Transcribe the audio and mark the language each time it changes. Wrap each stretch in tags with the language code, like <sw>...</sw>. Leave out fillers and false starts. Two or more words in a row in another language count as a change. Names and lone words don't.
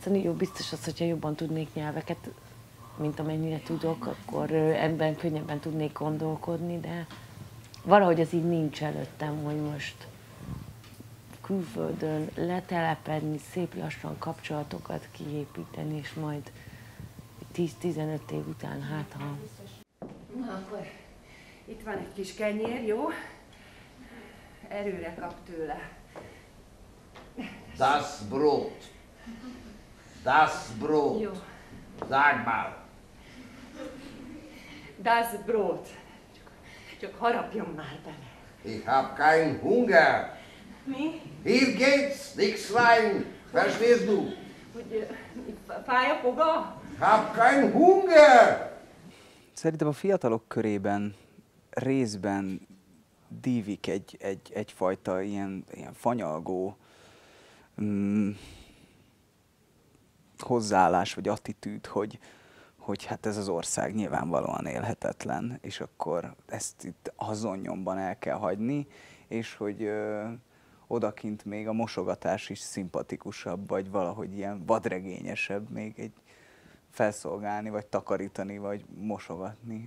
<hu>Jó, biztos az, hogyha jobban tudnék nyelveket, mint amennyire tudok, akkor ebben könnyebben tudnék gondolkodni, de valahogy az így nincs előttem, hogy most külföldön letelepedni, szép lassan kapcsolatokat kiépíteni, és majd 10-15 év után, hát ha... Na akkor itt van egy kis kenyér, jó? Erőre kap tőle.</hu> <de>Das Brot. Das Brot.</de> <hu>Jó.</hu> <de>Sag mal. Das Brot.</de> <hu>Csak harapjon már bele.</hu> <de>Ich hab keinen Hunger.</de> <hu>Mi?</hu> <de>Hier geht's, nix rein. Verstehst du?</de> <hu>Hogy fáj a foga?</hu> <de>Hab keinen Hunger.</de> <hu>Szerintem a fiatalok körében részben dívik egyfajta ilyen fanyalgó hozzáállás vagy attitűd, hogy hát ez az ország nyilvánvalóan élhetetlen, és akkor ezt itt azonnyomban el kell hagyni, és hogy odakint még a mosogatás is szimpatikusabb, vagy valahogy ilyen vadregényesebb, még egy felszolgálni, vagy takarítani, vagy mosogatni.</hu>